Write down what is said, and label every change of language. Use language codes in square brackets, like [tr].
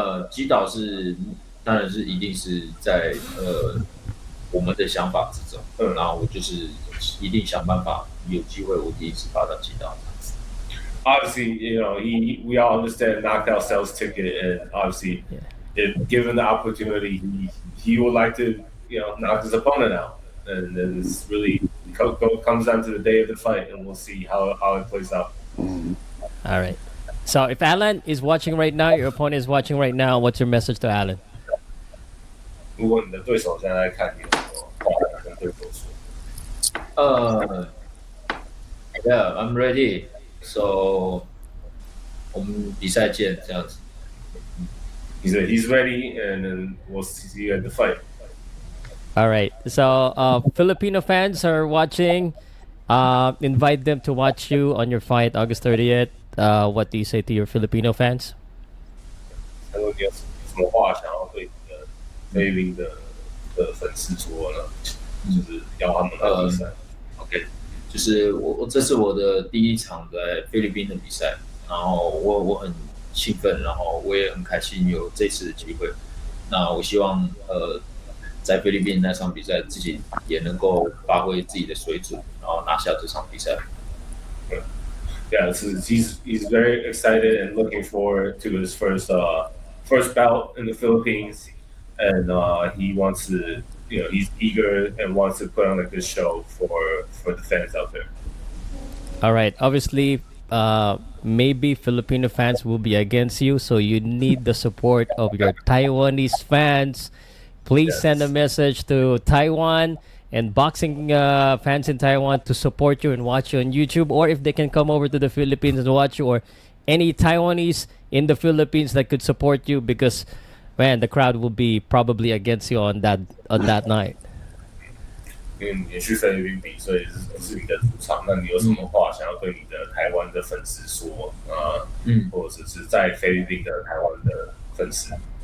[zh] 击倒是当然是一定是在我们的想法之中，然后我就是一定想办法有机会我第一次把他击倒。 [en] Obviously, we all understand knockout sells ticket, and obviously, if given the opportunity, he would like to, knock his opponent out, and then it's really comes down to the day of the fight, and we'll see how it plays out. All right. So if Alan is watching right now, your opponent is watching right now, what's your message to Alan? [zh] 如果你的对手现在在看你，有什么话要跟对手说 [en] ？Yeah, I'm ready. [zh] So 我们比赛见，这样子。 [en] He's ready, and then we'll see you at the fight. All right. So Filipino fans are watching. Invite them to watch you on your fight August 30th. What do you say to your Filipino fans? [zh] 他说你有什么话想要对你的菲律宾的粉丝说呢？就是要他们来比赛。 [en] OK。 [zh] 就是这是我的第一场在菲律宾的比赛，然后我很兴奋，然后我也很开心有这次的机会。那我希望在菲律宾那场比赛自己也能够发挥自己的水准，然后拿下这场比赛。 [en] Yeah, he's very excited and looking forward to his first bout in the Philippines, and he wants to. He's eager and wants to put on a good show for the fans out there. All right. Obviously, maybe Filipino fans will be against you, so you need the support of your Taiwanese fans. Please send a message to Taiwan and boxing fans in Taiwan to support you and watch you on YouTube, or if they can come over to the Philippines and watch you, or any Taiwanese in the Philippines that could support you, because man, the crowd will be probably against you on that night. [zh] 因为你去菲律宾比，所以是你的主场。那你有什么话想要对你的台湾的粉丝说？或者是在菲律宾的台湾的粉丝？